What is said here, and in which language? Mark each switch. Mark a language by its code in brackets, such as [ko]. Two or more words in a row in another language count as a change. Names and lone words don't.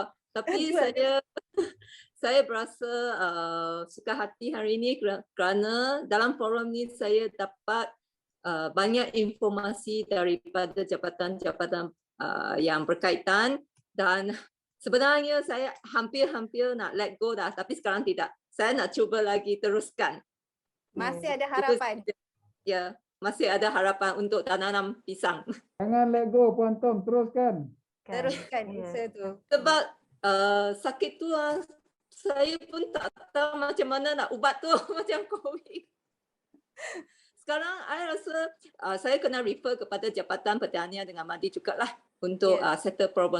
[ms] Tapi saya berasa suka hati hari ini kerana dalam forum ni saya dapat banyak informasi daripada jabatan-jabatan yang berkaitan, dan sebenarnya saya hampir nak [en] let go [ms] dah, tapi sekarang tidak. Saya nak cuba lagi teruskan. Masih ada harapan. Ya, masih ada harapan untuk tanam pisang. Jangan [en] let go, [ms] Puan Tom, teruskan. Teruskan usaha tu. Sebab sakit tu saya pun tak tahu macam mana nak ubat tu macam COVID. Sekarang saya rasa saya kena refer kepada Jabatan Pertanian dengan Madi jugalah untuk [en] settle problem.